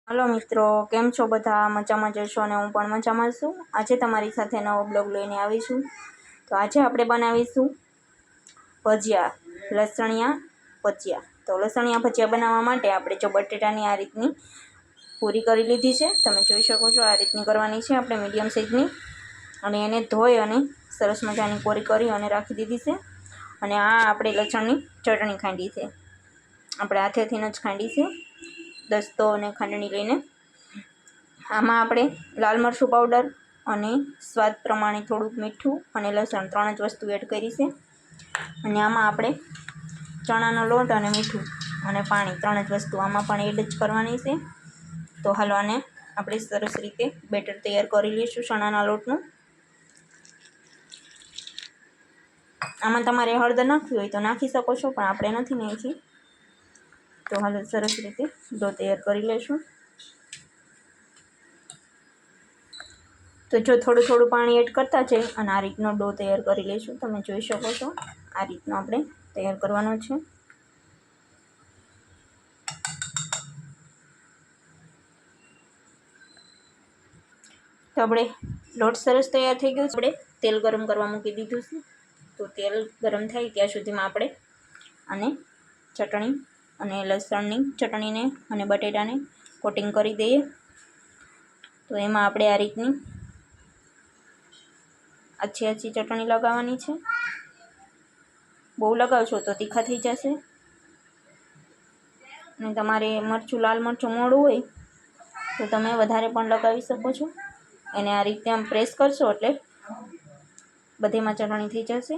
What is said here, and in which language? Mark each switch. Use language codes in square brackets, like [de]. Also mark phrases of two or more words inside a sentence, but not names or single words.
[gu] હેલો મિત્રો, કેમ છો બધા? મજામાં જશો અને હું પણ મજામાં છું। આજે તમારી સાથે નવો બ્લોગ લઈને આવી છું। તો આજે આપણે બનાવીશું ભજિયા, લસણિયા ભજિયા। તો લસણિયા ભજિયા બનાવવા માટે આપણે જો બટેટાની આ રીતની પૂરી કરી લીધી છે, તમે જોઈ શકો છો। આ રીતની કરવાની છે આપણે [en] medium sizeની, [gu] અને એને ધોઈ અને સરસ મજાની કોરી કરી અને રાખી દીધી છે। અને આ આપણે લસણની ચટણી ખાંડી છે, આપણે હાથેથી જ ખાંડી છે, દસ્તો અને ખાંડણી લઈને। આમાં આપણે લાલ મરચું પાઉડર અને સ્વાદ પ્રમાણે થોડુંક મીઠું અને લસણ 3 જ વસ્તુ એડ કરી છે। અને આમાં આપણે ચણાનો લોટ અને મીઠું અને પાણી 3 જ વસ્તુ આમાં પણ એડ જ કરવાની છે। તો હાલો આને આપણે સરસ રીતે બેટર તૈયાર કરી લઈશું ચણાના લોટનું। આમાં તમારે હળદર નાખવી હોય તો નાખી શકો છો, પણ આપણે નથી નાખી। તો હાલો સરસ રીતે ડો તૈયાર કરી લેશું। તો જો થોડું થોડું પાણી એડ કરતા જાઈ અને આ રીતનો ડો તૈયાર કરી લેશું। તમે જોઈ શકો છો આ રીતનો આપણે તૈયાર કરવાનો છે। તો આપણે લોટ સરસ તૈયાર થઈ ગયો છે। આપણે તેલ ગરમ કરવા મૂકી દીધું છે। તો તેલ ગરમ થાય ત્યાં સુધીમાં આપણે આને ચટણી અને લસણની ચટણીને અને બટેટાને કોટિંગ કરી દઈએ। તો એમાં આપણે આ રીતની આછી આછી ચટણી લગાવવાની છે। બહુ લગાવશો તો તીખા થઈ જશે, અને તમારે મરચું લાલ મરચું મોડું હોય તો તમે વધારે પણ લગાવી શકો છો। એને આ રીતે આમ પ્રેસ કરશો એટલે બધેમાં ચટણી થઈ જશે।